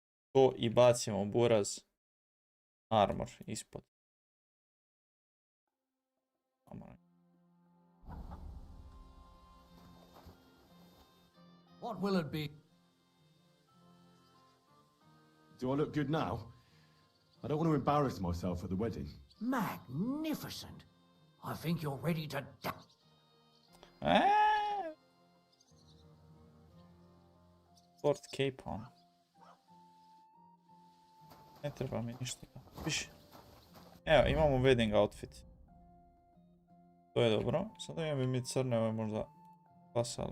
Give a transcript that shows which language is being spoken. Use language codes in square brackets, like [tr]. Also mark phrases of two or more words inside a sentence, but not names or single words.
[sr] To i bacimo buraz. Armor ispod. [en] What will it be? Do I look good now? I don't want to embarrass myself at the wedding. Magnificent. I think you're ready to die. Sport cape on. [sr] Ne treba mi ništa. Piši. Evo, imamo [en] wedding outfit. [sr] To je dobro. Sada imam mi crne, ove možda pasale.